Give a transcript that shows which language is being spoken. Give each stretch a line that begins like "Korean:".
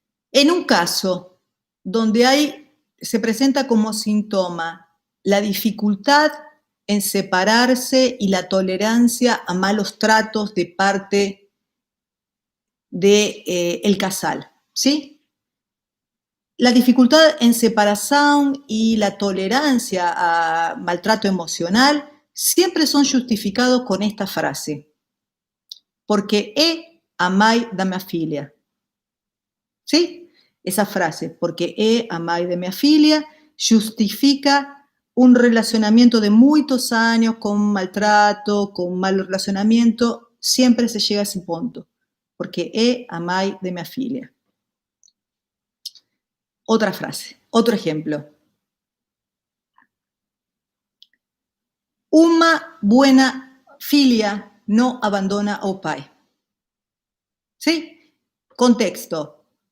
Spanish: En un caso donde se presenta como síntoma la dificultad en separarse y la tolerancia a malos tratos de parte del casal, ¿sí? La dificultad en separación y la tolerancia a maltrato emocional siempre son justificados con esta frase.
Portuguese: Porque é a mãe da minha filha. ¿Sí?
Spanish: Esa frase,
Portuguese: porque é a mãe de minha filha,
Spanish: justifica un relacionamiento de muchos años con maltrato, con mal relacionamiento, siempre se llega a ese punto, porque é a mãe de minha filha. Otra frase, otro ejemplo. Una buena filia no abandona
Portuguese: ao pai.
Spanish: ¿Sí? Contexto.